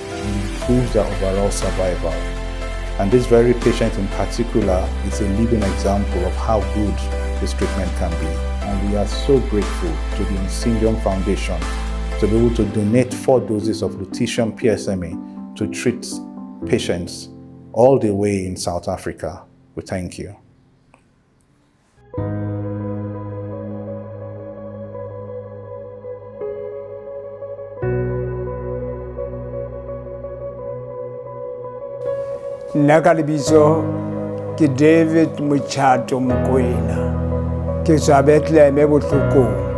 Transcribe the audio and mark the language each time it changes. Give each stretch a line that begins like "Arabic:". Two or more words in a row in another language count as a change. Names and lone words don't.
English: It improves their overall survival. And this very patient in particular is a living example of how good this treatment can be. And we are so grateful to the Oncidium Foundation to be able to donate 4 doses of lutetium PSMA to treat patients all the way in South Africa. We thank you.
Southern Sotho: Nakalibizo ke David Mochato Mokoena ke tswa Bethlehem botlhokong